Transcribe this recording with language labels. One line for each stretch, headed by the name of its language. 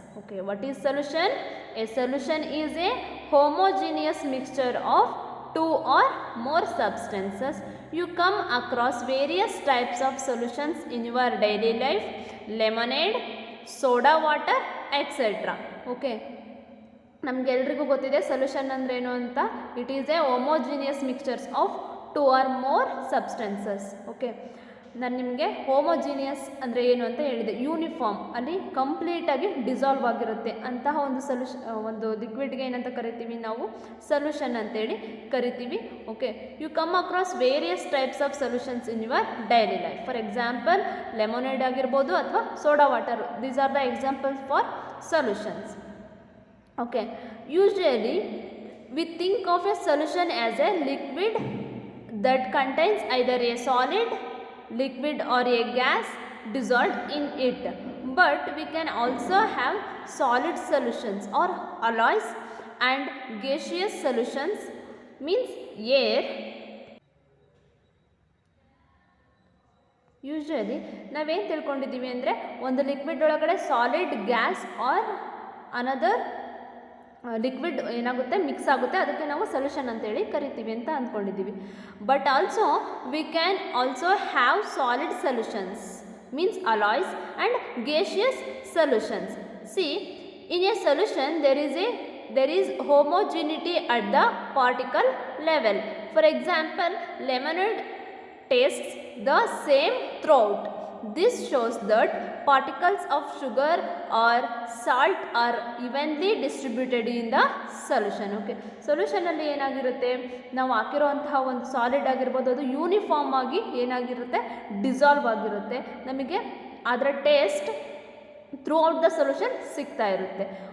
English: Okay, what is solution? A solution is a homogeneous mixture of two or more substances. You come across various types of solutions in your daily life: lemonade, soda water, etc.
Kannada: Okay, ನಮಗೆಲ್ರಿಗೂ ಗೊತ್ತಿದೆ solution ಅಂದ್ರೇನು ಅಂತ.
English: It is a homogeneous mixtures of two or more substances.
Kannada: Okay, ನಾನು ನಿಮಗೆ homogeneous ಅಂದರೆ ಏನು ಅಂತ ಹೇಳಿದೆ. Uniform, ಅಲ್ಲಿ ಕಂಪ್ಲೀಟಾಗಿ ಡಿಸಾಲ್ವ್ ಆಗಿರುತ್ತೆ ಅಂತಹ ಒಂದು ಲಿಕ್ವಿಡ್ಗೆ ಏನಂತ ಕರಿತೀವಿ ನಾವು?
English: solution
Kannada: ಅಂತೇಳಿ ಕರಿತೀವಿ.
English: Okay, you come across various types of solutions in your daily life. For example lemonade
Kannada: ಆಗಿರ್ಬೋದು ಅಥವಾ
English: Soda water. These are the examples for solutions. Okay, usually we think of a solution as a liquid that contains either a solid, liquid or a gas dissolved in it. But we can also have solid solutions or alloys and gaseous solutions, means air.
Kannada: Usually ನಾವೇನು ತಿಳ್ಕೊಂಡಿದ್ದೀವಿ ಅಂದರೆ ಒಂದು liquid ಒಳಗಡೆ solid, gas R another liquid ಏನಾಗುತ್ತೆ mix ಆಗುತ್ತೆ, ಅದಕ್ಕೆ ನಾವು solution ಅಂತೇಳಿ ಕರಿತೀವಿ ಅಂತ ಅಂದ್ಕೊಂಡಿದ್ದೀವಿ.
English: But also we can also have solid solutions, means alloys and gaseous solutions. See, in a solution there is homogeneity at the particle level. For example, lemonade tastes the same throughout. This shows that particles of sugar or salt are evenly distributed in the solution.
Kannada: Okay, ಸೊಲ್ಯೂಷನಲ್ಲಿ ಏನಾಗಿರುತ್ತೆ, ನಾವು ಹಾಕಿರೋಂತಹ ಒಂದು solid ಆಗಿರ್ಬೋದು, ಅದು uniform ಆಗಿ ಏನಾಗಿರುತ್ತೆ, dissolve ಆಗಿರುತ್ತೆ. ನಮಗೆ ಅದರ taste through out the solution ಸಿಗ್ತಾ ಇರುತ್ತೆ.